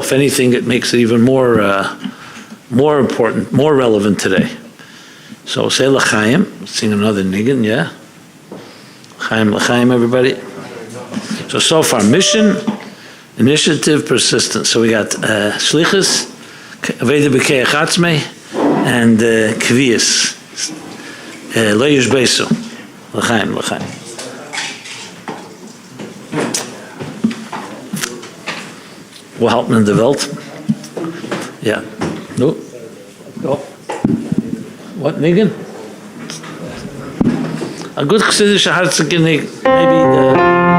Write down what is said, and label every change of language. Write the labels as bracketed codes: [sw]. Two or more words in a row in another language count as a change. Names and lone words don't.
[en] If anything, it makes it even more important, more relevant today. So say l'chaim, sing another niggin, yeah? L'chaim, everybody. So far, mission, initiative, persistence. So we got shlichus, [he] עבודה בכח עצמו, [en] and kviyas. Leish beisu. L'chaim. [yi] װוּ האַלטן אין דער װעלט? Ja. [en] No. Go. What, niggin? A good [yi] חסידישע האַרציקע [en] maybe the.